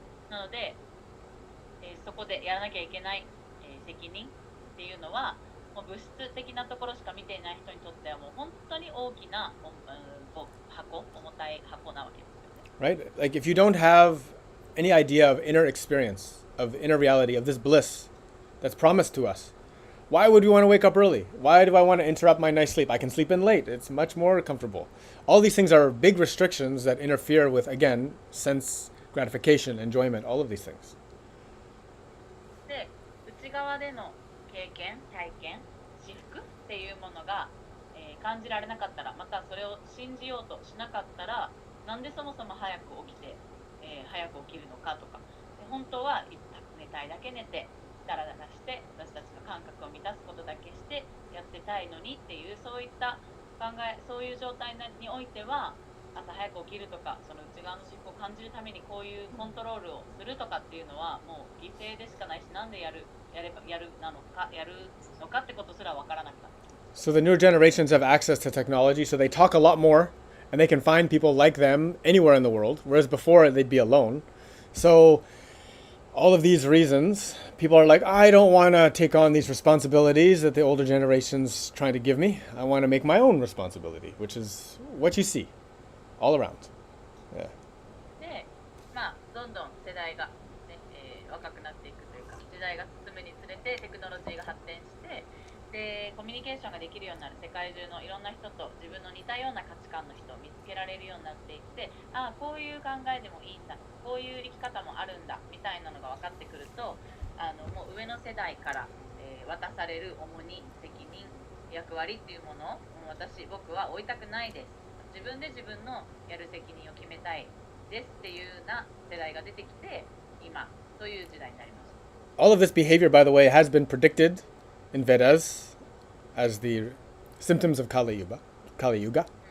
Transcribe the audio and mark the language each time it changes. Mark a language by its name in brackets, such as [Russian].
[Japanese] なので、そこでやらなきゃいけない、責任っていうのはもう物質的なところしか見ていない人にとってはもう本当に大きな、重たい箱なわけですよね。 [English] Right? Like if you don't have any idea of inner experience, of inner reality, of this bliss that's promised to us, why would we want to wake up early? Why do I want to interrupt my nice sleep? I can sleep in late. It's much more comfortable. All these things are big restrictions that interfere with, again, sense gratification, enjoyment, all of these things. [Japanese] で、内側での経験、体験、至福っていうものが、感じられなかったら、またそれを信じようとしなかったら、なんでそもそも早く起きて、早く起きるのかとか、本当は寝たいだけ寝て、ダラダラして私たちの感覚を満たすことだけしてやってたいのにっていう、そういった考え、そういう状態においては、朝早く起きるとか、その内側の至福を感じるためにこういうコントロールをするとかっていうのはもう犠牲でしかないし、なんでやるのかってことすらわからなくなった。 [English] So the newer generations have access to technology, so they talk a lot more, and they can find people like them anywhere in the world, whereas before they'd be alone. So all of these reasons, people are like, I don't want to take on these responsibilities that the older generation's trying to give me. I want to make my own responsibility, which is what you see all around. Yeah. [Japanese] で、まあ、どんどん世代が、ね若くなっていくというか、時代が進むにつれてテクノロジーが発展して、でコミュニケーションができるようになる、世界中のいろんな人と自分の似たような価値観の人を見つけられるようになっていって、ああこういう考えでもいいんだ、こういう生き方もあるんだみたいなのが分かってくると、もう上の世代から、渡される重荷、責任、役割っていうものを僕は負いたくないです、自分で自分のやる責任を決めたいですっていうような世代が出てきて、今そういう時代になりました。 [English] All of this behavior, by the way, has been predicted in Vedas as the symptoms of Kali Yuga.